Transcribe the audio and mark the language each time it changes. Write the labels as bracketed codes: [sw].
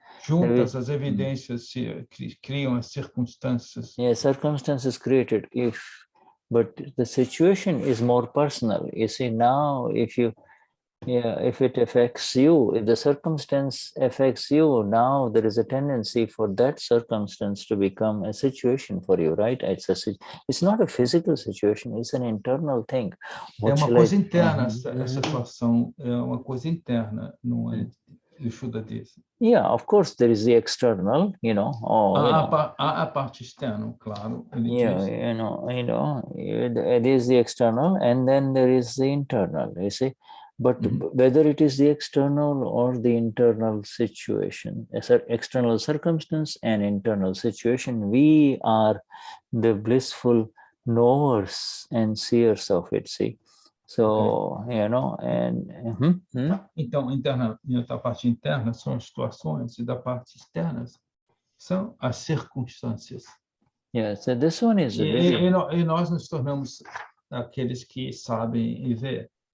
[pt] Juntas as evidências criam as circunstâncias. [en] Yeah, circumstances created, but the situation is more personal. You see, now if it affects you, if the circumstance affects you, now there is a tendency for that circumstance to become a situation for you, right? It's not a physical situation, it's an internal thing. [pt] É uma coisa interna, essa situação é uma coisa interna, não é? O Shuddha diz. [en] Yeah, of course, there is the external, you know. [pt] A parte externa, claro. [en] Yeah, it is the external, and then there is the internal, you see. But whether it is the external or the internal situation, external circumstance and internal situation, we are the blissful knowers and seers of it, see. So, you know, and... [pt] Então, a parte interna são as situações, e da parte externa são as circunstâncias. [en] Yeah, so this one is... [pt] E nós nos tornamos aqueles que sabem e ver.